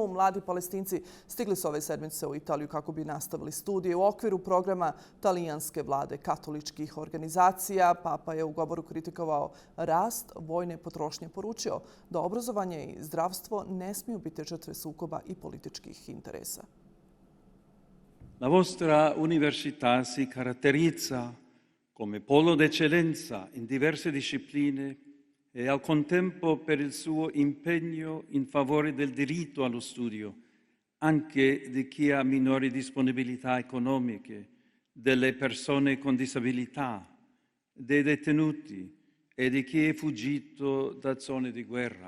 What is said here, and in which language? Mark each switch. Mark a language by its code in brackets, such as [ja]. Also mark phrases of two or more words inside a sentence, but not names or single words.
[bs] Mladi Palestinci stigli su ove sedmice u Italiju kako bi nastavili studije u okviru programa talijanske vlade katoličkih organizacija. Papa je u govoru kritikovao rast vojne potrošnje, poručio da obrazovanje i zdravstvo ne smiju biti žrtve sukoba i političkih interesa. [it] La vostra università si caratterizza come polo d'eccellenza in diverse discipline e al contempo per il suo impegno in favore del diritto allo studio, anche di chi ha minori disponibilità economiche, delle persone con disabilità, dei detenuti e di chi è fuggito da zone di guerra.